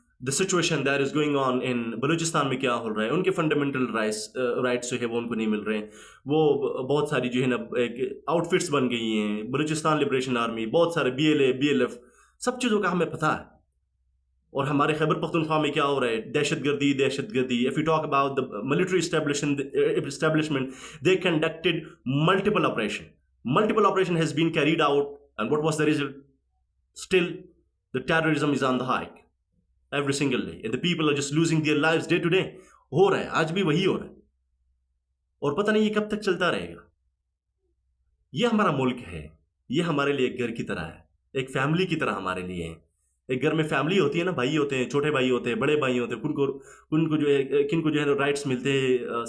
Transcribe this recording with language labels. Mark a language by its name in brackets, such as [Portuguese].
[English] the situation that is going on in [Urdu] بلوچستان میں کیا ہو رہا ہے, ان کے فنڈامنٹل رائٹس جو ہے وہ ان کو نہیں مل رہے ہیں. وہ بہت ساری جو ہے نا ایک آؤٹ فٹس بن گئی ہیں, بلوچستان لبریشن آرمی, بہت سارے BLA BLF, سب چیزوں کا ہمیں پتہ ہے. اور ہمارے خیبر پختونخوا میں کیا ہو رہا ہے, دہشت گردی. [English] If you talk about the military establishment, they conducted multiple operation has been carried out, and what was the result? Still the terrorism is on the hike every single day, and the people are just losing their lives day to day. [Urdu] ہو رہا ہے, آج بھی وہی ہو رہا ہے, اور پتہ نہیں یہ کب تک چلتا رہے گا. یہ ہمارا ملک ہے, یہ ہمارے لیے ایک گھر کی طرح ہے, ایک فیملی کی طرح ہمارے لیے ہے. ایک گھر میں فیملی ہوتی ہے نا, بھائی ہوتے ہیں, چھوٹے بھائی ہوتے ہیں, بڑے بھائی ہوتے ہیں, کن کو جو ہے رائٹس ملتے ہیں.